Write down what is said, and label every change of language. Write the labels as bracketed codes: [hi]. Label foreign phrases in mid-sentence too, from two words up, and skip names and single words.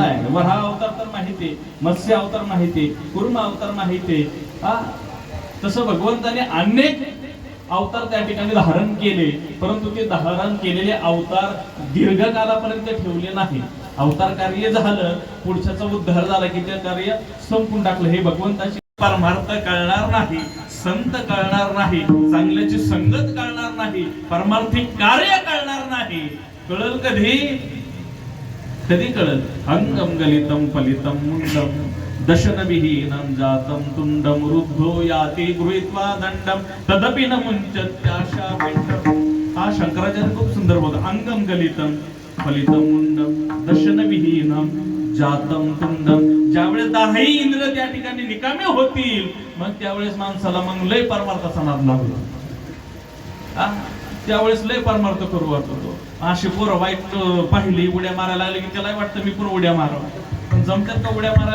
[mr] आहे वराह अवतार तर माहिती मत्स्य अवतार माहिती कूर्म अवतार माहिती तसं भगवंताने अनेक अवतार त्या ठिकाणी धारण केले परंतु ते धारण केलेले अवतार दीर्घकालापर्यंत ठेवले नाही अवतार कार्य झालं पुढच्याचा उद्धार झाला की ते कार्य संपून टाकलं हे भगवंताची परमार्थ कळणार नाही, संत कळणार नाही, चांगल्याची संगत कळणार नाही, परमार्थिक कार्य कळणार नाही. कळल कधी? कधी कळल? [sa] अंगम गलितम फलितम मुंडम दशनविहीनं जातं तुंडम रुद्धो याति गृहीत्वा दंडम तदपि न मुंचत्याशा पिंडम. [mr] हा शंकराचार्य खूप सुंदर बोलतो. [sa] अंगम गलितम फलितम मुंडम दशनविहीनं जातं तुंडम. [mr] ज्यावेळेस 10 इंद्र त्या ठिकाणी निकामे होतील, मग त्यावेळेस माणसाला मग लय परमार्थाचा नाद लागतो. त्यावेळेस लय परमार्थ करू वाटतो. अशी पोरं वाईट पाहिली, उड्या मारायला लागली की त्याला वाटतं मी पण उड्या मारावं. पण जमतात का उड्या मारायला?